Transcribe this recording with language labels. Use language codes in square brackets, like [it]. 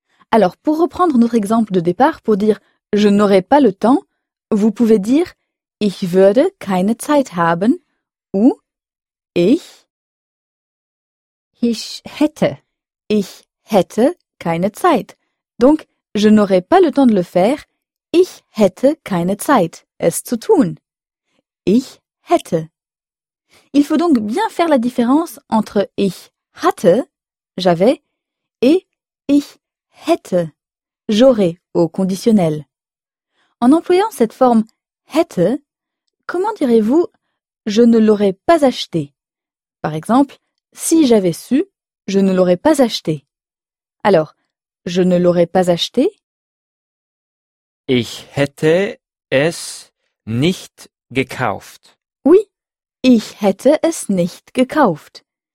[fr] Alors, pour reprendre notre exemple de départ, pour dire je n'aurai pas le temps, vous pouvez dire [de] ich würde keine Zeit haben [fr] ou ich. [de] Ich hätte. Ich hätte keine Zeit. [fr] Donc, je n'aurais pas le temps de le faire. [de] Ich hätte keine Zeit, es zu tun. Ich hätte. [fr] Il faut donc bien faire la différence entre ich hatte, j'avais, et ich hätte, j'aurais au conditionnel. En employant cette forme hätte, comment direz-vous je ne l'aurais pas acheté? Par exemple, si j'avais su, je ne l'aurais pas acheté. Alors, je ne l'aurais pas acheté? [de] Ich hätte es nicht gekauft. Oui, ich hätte es nicht gekauft.